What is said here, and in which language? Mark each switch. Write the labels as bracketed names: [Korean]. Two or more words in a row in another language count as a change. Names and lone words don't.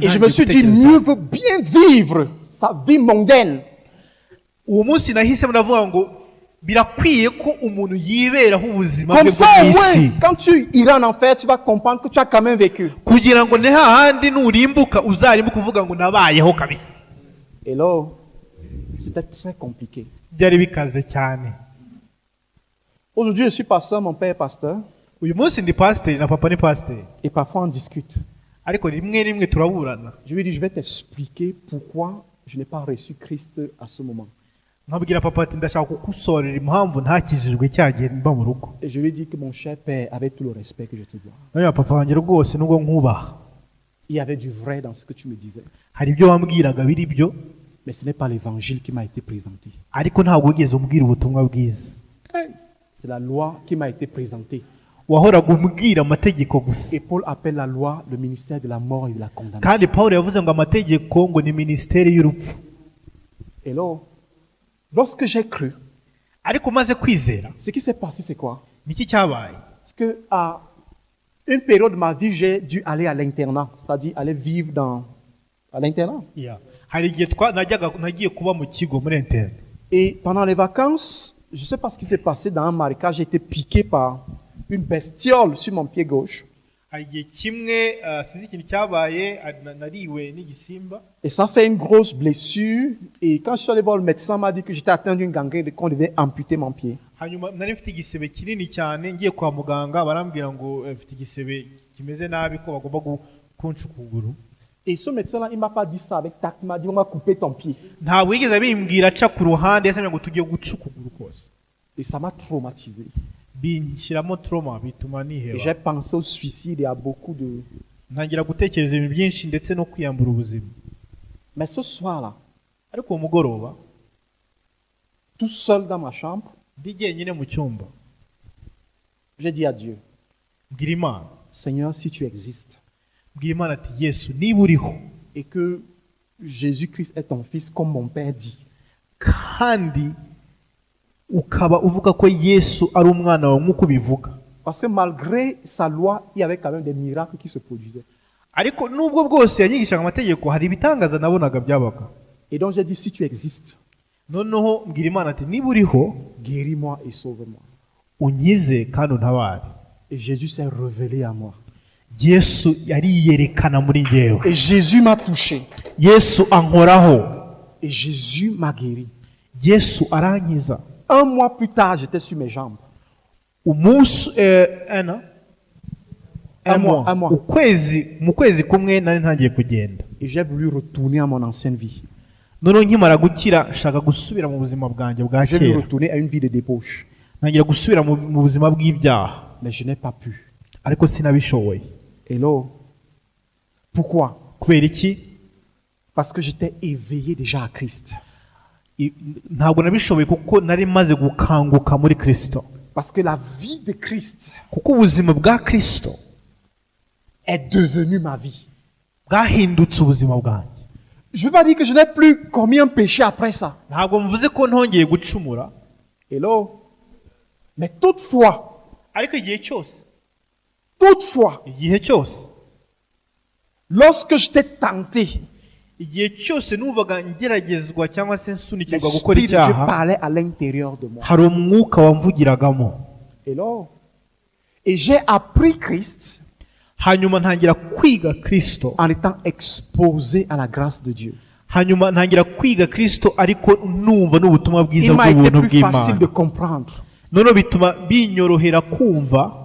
[French] Et je me suis dit, mieux vaut bien vivre sa vie mondaine [Kinyarwanda] uwo munsi nahisemo ndavuga ngo birakwiye ko umuntu yiberaho ubuzima bwe [French] comme [Kinyarwanda] bwo [French] ça. [Kinyarwanda] mu isi, [French] Ouais, quand tu iras en enfer, tu vas comprendre que tu as quand même vécu. [Kinyarwanda] kugira ngo ne hahandi nurimbuka uzarimbuka uvuga ngo nabayeho kabisa. [French] Et là, c'était très compliqué. [Kinyarwanda] Byari bikaze cyane. [French] Aujourd'hui, je suis pasteur, mon père est pasteur, [Kinyarwanda] Uyu munsi ndi pasiteri na papa ni pasiteri, [French] et parfois on discute. [Kinyarwanda] ariko rimwe turaburana, [French] Je lui dis, je vais t'expliquer pourquoi je n'ai pas reçu Christ à ce moment. [Kinyarwanda] nkabwira papa ati ndashaka kugusorera impamvu ntakijijwe cya gihe mba mu rugo. [French] Et je lui dis que mon cher père, avec tout le respect que je te dois, [Kinyarwanda] Noneho papa wanjye rwose nubwo nkubaha, [French] il y avait du vrai dans ce que tu me disais. [Kinyarwanda] hari ibyo wambwiraga biri byo, [French] Mais ce n'est pas l'évangile qui m'a été présenté. [Kinyarwanda] ariko ntabwo wigeze umbwira ubutumwa bwiza. [French] C'est la loi qui m'a été présentée. [Kinyarwanda] Wahoraga umbwira amategeko gusa. [French] Et Paul appelle la loi le ministère de la mort et de la condamnation. [Kinyarwanda] Kandi Pawulo yavuze ngo amategeko ngo ni minisiteri y'urupfu. [French] Et là, lorsque j'ai cru, [Kinyarwanda] Ariko maze kwizera, [French] ce qui s'est passé, c'est quoi? [Kinyarwanda] niki cyabaye? [French] C'est que à une période de ma vie, j'ai dû aller à l'internat, c'est-à-dire aller vivre à l'internat. Yeah. [Kinyarwanda] Hari igihe nagiye kuba mu kigo muri interne. [French] Et pendant les vacances, je ne sais pas ce qui s'est passé dans un marécage, j'ai été piqué par une bestiole sur mon pied gauche. [Kinyarwanda] Hari igihe kimwe sinzi ikintu cyabaye, nariwe n'igisimba. [French] Et ça fait une grosse blessure. Et quand je suis allé voir le médecin, il m'a dit que j'étais atteint d'une gangrène et qu'on devait amputer mon pied. [Kinyarwanda] Hanyuma nari mfite igisebe kinini cyane, ngiye kwa muganga barambwira ngo mfite igisebe kimeze nabi ko bagomba kunca ukuguru. [French] Et ce médecin-là, il ne m'a pas dit ça avec tact, il m'a dit on va couper ton pied. [Kinyarwanda] Ntabwo yigeze abimbwira aca ku ruhande, yasamye ngo tugiye guca ukuguru kose. [French] Et ça m'a traumatisé. [Kinyarwanda] Binshyiramo trauma, bituma [French] Et [Kinyarwanda] niheba. [French] j'ai pensé au suicide et à beaucoup de... [Kinyarwanda] Ntangira gutekereza ibintu byinshi ndetse no kwiyambura ubuzima. [French] Mais ce soir-là, [Kinyarwanda] Ariko uwo mugoroba [French] tout seul dans ma chambre, [Kinyarwanda] ndi jyenyine mu cyumba, [French] j'ai dit à Dieu, [Kinyarwanda] mbwira Imana, [French] Seigneur, si tu existes [Kinyarwanda] mbwira Imana ati Yesu niba uriho [French] et que Jésus-Christ est ton fils comme mon père dit, [Kinyarwanda] kandi ukaba uvuga ko Yesu ari umwana wawe nk'uko ubivuga. [French] parce que malgré sa loi, il y avait quand même des miracles qui se produisaient. [Kinyarwanda] Ariko nubwo bwose yanyigishaga amategeko, hari ibitangaza nabonaga byabaga. [French] Et donc j'ai dit, si tu existes, [Kinyarwanda] Noneho mbwira Imana ati niba uriho [French] guéris-moi et sauve-moi. [Kinyarwanda] unkize kandi untabare. [French] Et Jésus s'est révélé à moi. [Kinyarwanda] Yesu yariyerekana muri njyewe. [French] Et Jésus m'a touché. [Kinyarwanda] Yesu ankoraho. [French] Et Jésus m'a guéri. [Kinyarwanda] Yesu arankiza. [French] Un mois plus tard, j'étais sur mes jambes. [Kinyarwanda] Umunsi [French] Un mois. [Kinyarwanda] mu kwezi kumwe nari ntangiye kugenda. [French] Et j'ai voulu retourner à mon ancienne vie. [Kinyarwanda] Noneho nkimara gukira nshaka gusubira mu buzima bwanjye bwa [French] J'ai voulu [Kinyarwanda] kera, [French] retourner à une vie de débauche. [Kinyarwanda] ntangira gusubira mu buzima bw'ibyaha, [French] Mais je n'ai pas pu. [Kinyarwanda] ariko sinabishoboye. [French] Et là, pourquoi? [Kinyarwanda] Kubera iki? [French] Parce que j'étais éveillé déjà à Christ. [Kinyarwanda] Ntabwo nabishoboye kuko nari maze gukanguka muri Kristo. [French] Parce que la vie de Christ [Kinyarwanda] Kuko ubuzima bwa Kristo [French] est devenu ma vie. [Kinyarwanda] bwahindutse ubuzima bwanjye. [French] Je ne veux pas dire que je n'ai plus commis un péché après ça. [Kinyarwanda] Ntabwo mvuze ko ntongeye gucumura, [French] Et là, mais toutefois, [Kinyarwanda] ariko igihe cyose [French] lorsque j'étais tenté, [Kinyarwanda] igihe cyose numvaga ngeragezwa cyangwa se nsunikirwa gukora [French] l'Esprit de Dieu [Kinyarwanda] icyaha, [French] parlait à l'intérieur de moi. [Kinyarwanda] hari umwuka wamvugiragamo. [French] Et là, et j'ai appris Christ [Kinyarwanda] Hanyuma ntangira kwiga Kristo, [French] en étant exposé à la grâce de Dieu. [Kinyarwanda] hanyuma ntangira kwiga Kristo ariko numva n'ubutumwa bwiza [French] Il m'a été [Kinyarwanda] bw'ubuntu [French] plus facile [Kinyarwanda] bw'Imana. [French] de comprendre [Kinyarwanda] Noneho bituma binyorohera kumva